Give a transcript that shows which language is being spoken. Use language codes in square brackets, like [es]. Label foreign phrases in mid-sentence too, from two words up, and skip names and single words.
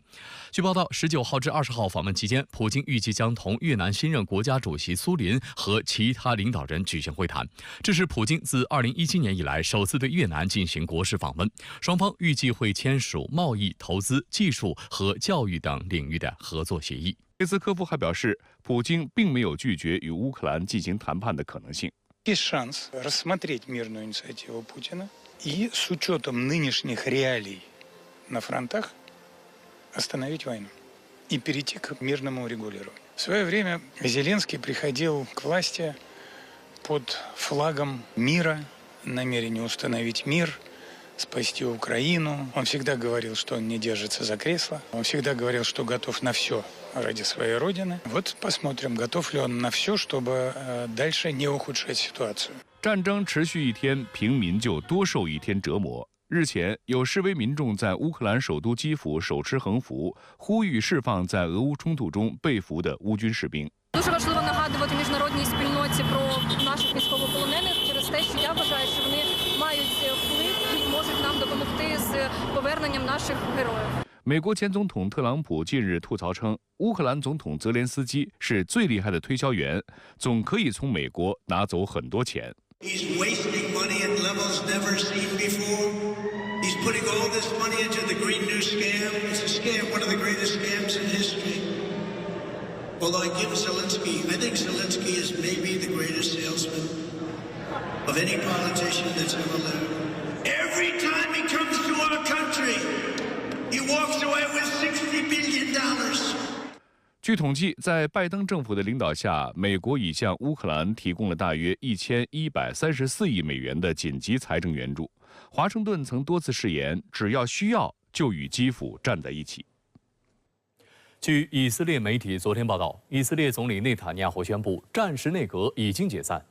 [zh] 据报道，19号至20号访问期间，普京预计将同越南新任国家主席苏林和其他领导人举行会谈。这是普京自2017年以来首次对越南进行国事访问。双方预计会签署贸易、投资、技术和教育等领域的合作协议。佩斯科夫还表示，普京并没有拒绝与乌克兰进行谈判的可能性。 [ru] Есть шанс рассмотреть мирную инициативу Путина и с учетом нынешних реалий на фронтах остановить войну и перейти к мирному урегулированию. В свое время Зеленский приходил к власти под флагом мира, намерение установить мир, спасти Украину. Он всегда говорил, что он не держится за кресло. Он всегда говорил, что готов на все ради своей родины. Вот посмотрим, готов ли он на все, чтобы дальше не ухудшать ситуацию. [zh] 战争持续一天，平民就多受一天折磨。日前，有示威民众在乌克兰首都基辅手持横幅，呼吁释放在俄乌冲突中被俘的乌军士兵。 [uk] Дуже важливо нагадувати міжнародній спільноті про наших військовополонених через те, що я вважаю, що вони мають вплив і можуть нам допомогти з поверненням наших героїв. [zh] 美国前总统特朗普近日吐槽称，乌克兰总统泽连斯基是最厉害的推销员，总可以从美国拿走很多钱。 [en] He's wasting money at levels never seen before. He's putting all this money into the Green New Scam. It's a scam, one of the greatest scams in history. Although I give Zelensky, I think Zelensky is maybe the greatest salesman of any politician that's ever lived. Every time he comes to our country, he walks away with $60 billion. [zh] 据统计，在拜登政府的领导下，美国已向乌克兰提供了大约1134亿美元的紧急财政援助。华盛顿曾多次誓言，只要需要，就与基辅站在一起。据以色列媒体昨天报道，以色列总理内塔尼亚胡宣布，战时内阁已经解散。